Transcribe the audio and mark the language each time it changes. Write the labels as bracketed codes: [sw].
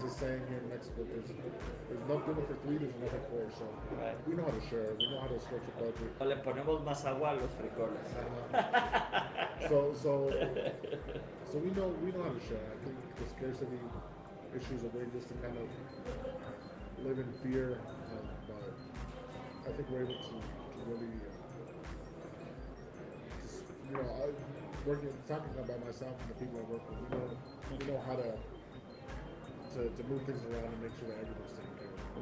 [en] There's a saying here in Mexico, there's enough dinner for 3, there's enough for 4. So right. We know how to share. We know how to stretch a budget. [es] O le ponemos más agua a los frijoles. [en] So we know how to share. I think the scarcity issue is a way just to kind of live in fear, but I think we're able to really, you know, talking about myself and the people I work with, we know how to move things around and make sure that everything's taken care of.